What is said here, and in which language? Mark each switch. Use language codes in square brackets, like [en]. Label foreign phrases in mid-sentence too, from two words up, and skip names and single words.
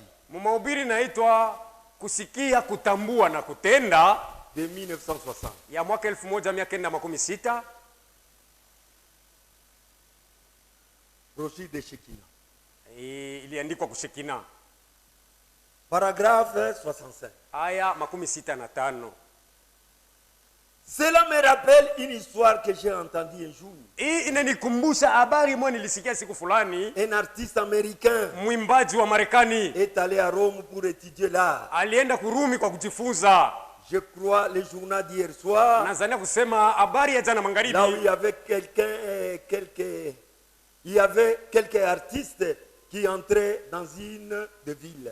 [sw] Mahubiri naitwa kusikia, kutambua na kutenda [fr] De 1960. [sw] ya mwaka 1960. [fr] Brochure de Shekina. [sw] Iliandikwa kushekina. [fr] Paragraphe 65. [sw] Aya 65. [fr] Cela me rappelle une histoire que j'ai entendue un jour. [sw] Hii inanikumbusha habari moja nilisikia siku fulani. [fr] Un artiste américain [sw] Mwimbaji wa Marekani [fr] est allé à Rome pour étudier l'art. [sw] alienda Kurumi kwa kujifunza. [fr] Je crois le journal d'hier soir. [sw] Nazania kusema habari ya jana [fr] Là où il [sw] magharibi. [fr] y avait il y avait quelques artistes qui entraient dans une de ville.